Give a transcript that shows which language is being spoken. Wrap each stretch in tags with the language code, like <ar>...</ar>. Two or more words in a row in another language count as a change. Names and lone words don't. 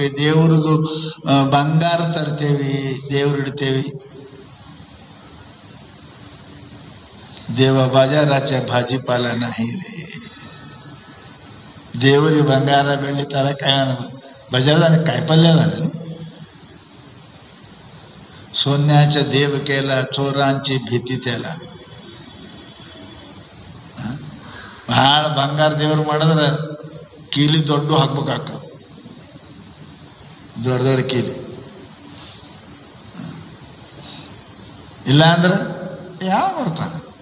<kn>ದೇವ್ರದ್ದು ಬಂಗಾರ ತರ್ತೇವೆ, ದೇವ್ರು ಇಡ್ತೇವೆ.</kn> <mr>ದೇವ ಬಾಜಾರಾಚೆ ಭಾಜಿಪಾಲ ನಾಹಿ ರೇ.</mr> <kn>ದೇವರಿಗೆ ಬಂಗಾರ ಬೆಳ್ಳಿ ತರಕಾಯಿ ಬಜಾರ್ದಾನ ಕಾಯಿಪಲ್ಯ ಅದಾನ.</kn> <mr>सोन्याच्या देव केला, चोरांची भीती त्याला.</mr> <kn>ಭಾಳ ಬಂಗಾರ ದೇವ್ರು ಮಾಡಿದ್ರೆ ಕೀಲಿ ದೊಡ್ಡ ಹಾಕ್ಬೇಕಾಗ್ತದೆ, ದೊಡ್ಡ ದೊಡ್ಡ ಕೀಲಿ. ಇಲ್ಲ ಅಂದ್ರೆ ಯಾವ ಬರ್ತಾನೆ?</kn>